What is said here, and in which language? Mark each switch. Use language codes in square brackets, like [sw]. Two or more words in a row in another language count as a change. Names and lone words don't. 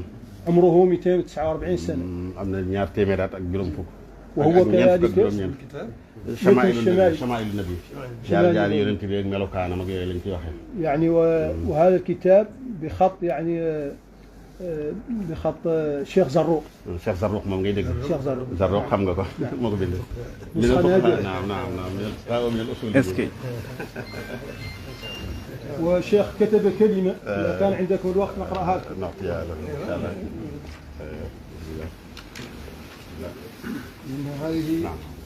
[ar] عمره 249 سنة. وهو كذلك شمائل النبي يعني وهذا الكتاب بخط يعني بخط شيخ زروق. [wo] شيخ زروق moom ngay dégg. [ar] شيخ زروق. [wo] زروق xam nga ko moo ko bind. [ar] نعم من الأصول. وشيخ كتب كلمة إذا كان عندكم الوقت نقرأها. نعطيها لكم إن شاء الله. إن هذه نعم.